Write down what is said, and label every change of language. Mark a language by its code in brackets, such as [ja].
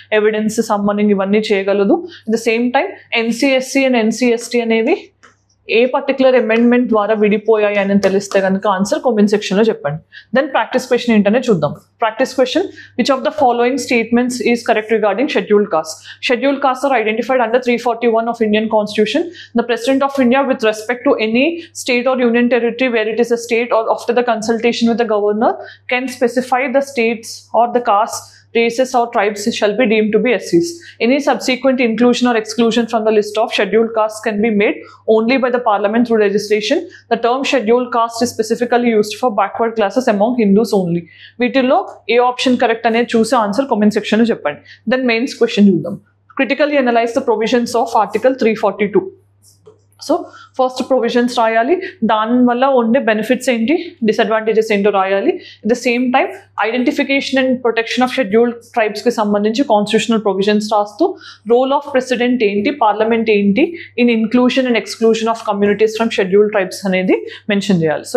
[te] Evidence, సమ్మనింగ్ ఇవన్నీ చేయగలదు. [en] at the same time [te] NCSC and NCST అనేవి ఏ పర్టికులర్ అమెండ్మెంట్ ద్వారా విడిపోయాయి అని తెలిస్తే కనుక ఆన్సర్ కామెంట్ సెక్షన్లో చెప్పండి. [en] then practice question [te] ఏంటనే చూద్దాం. [en] Practice question, which of the following statements is correct regarding scheduled caste. Scheduled caste are identified under 341 of Indian Constitution. The President of India, with respect to any state or union territory where it is a state or after the consultation with the governor, can specify the states or the caste, races or tribes shall be deemed to be SCs. Any subsequent inclusion or exclusion from the list of scheduled castes can be made only by the parliament through legislation. The term scheduled caste is specifically used for backward classes among Hindus only. [te] వీటిల్లో ఏ option correct అనేది చూసి answer comment సెక్షన్లో చెప్పండి. [en] then mains question [te] చూద్దాం. [en] Critically analyse the provisions of article 342. [te] So first provisions రాయాలి, దానివల్ల ఉండే benefits ఏంటి, డిసడ్వాంటేజెస్ ఏంటో రాయాలి. At the same time identification and protection of scheduled ట్రైబ్స్కి సంబంధించి కాన్స్టిట్యూషనల్ ప్రొవిజన్స్ రాస్తూ రోల్ ఆఫ్ ప్రెసిడెంట్ ఏంటి, పార్లమెంట్ ఏంటి [en] in inclusion and exclusion of communities from scheduled tribes [te] అనేది మెన్షన్ చేయాలి.